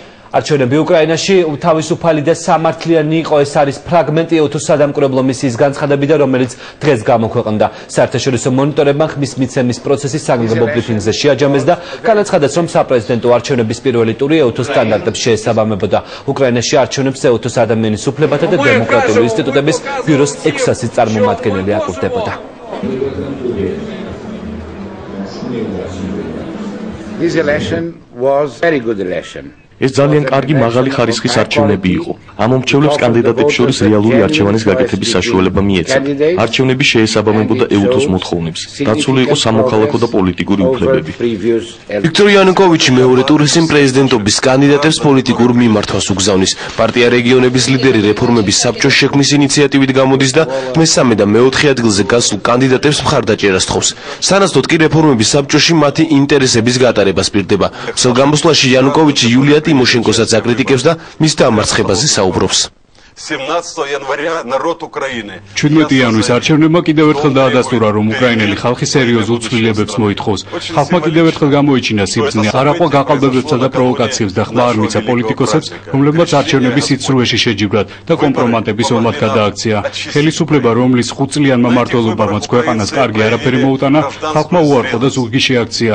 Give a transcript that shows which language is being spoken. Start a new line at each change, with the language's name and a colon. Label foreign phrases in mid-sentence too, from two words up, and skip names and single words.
Georgian: არჩევნები უკრაინაში თავისუფალი და სამართლიანი იყო, ეს არის ფრაგმენტი ეთოს სადამკვირვებლო მისიის განცხადებიდან, რომელიც დღეს გამოქვეყნდა. საერთაშორისო მონიტორებმა ხმის მიცემის პროცესის საგანგებო ბრიფინგზე შეაჯამეს და განაცხადეს, რომ საპრეზიდენტო არჩევნების პირველი ტური ეთოს სტანდარტებს შეესაბამებოდა. უკრაინაში არჩევნებს ეთოს ადამიანის უფლებათა და დემოკრატიული ინსტიტუტების ბიუროს 600 წარმომადგენელი აკურდებოდა.
English: This election was very good election.
Georgian: ეს ძალიან კარგი მაღალი ხარისხის არჩევნები იყო. ამომრჩევლებს კანდიდატებს შორის რეალური არჩევანის გაკეთების საშუალება მიეცა. არჩევნები შეესაბამებოდა ეთოს მოთხოვნებს. დაცული იყო სამოქალაქო და პოლიტიკური უფლებები. ვიქტორ იანუკოვიჩი მეორე ტურისის პრეზიდენტობის კანდიდატებს პოლიტიკურ მიმართვას უგზავნის. პარტია რეგიონების ლიდერი რეფორმების საბჭოს შექმნის ინიციატივით გამოდის და მესამე და მეოთხე ადგილზე გასულ კანდიდატებს მხარდაჭერას თხოვს. სანაცვლოდ კი რეფორმების საბჭოში მათი ინტერესების გატარებას პირდება. მსელ გამოსვლაში იანუკოვიჩი იულია Тимошенко-საც აკრიტიკებს და მის დამარცხებაზე საუბრობს.
Russian: 17 января народ Украины.
Georgian: 17 იანვრის არჩევნებმა კიდევ ერთხელ დაადასტურა, რომ უკრაინელი ხალხი სერიოზულ ცვლილებებს მოითხოვს. ხალხმა კიდევ ერთხელ გამოიჩინა სიბრძნე, არაყვა გაყალბებებსა და პროვოკაციებს და ხმა არ მიცა პოლიტიკოსებს, რომლებმაც არჩევნების სიცრუეში შეჯიბრათ და კომპრომატების ომად გადააქცია. ხელისუფლება, რომლის 5 წლიანმა მმართველობამაც ქვეყანას კარგი არაფერი მოუტანა, ხალხმა უარყო და ზურგი შეაქცია.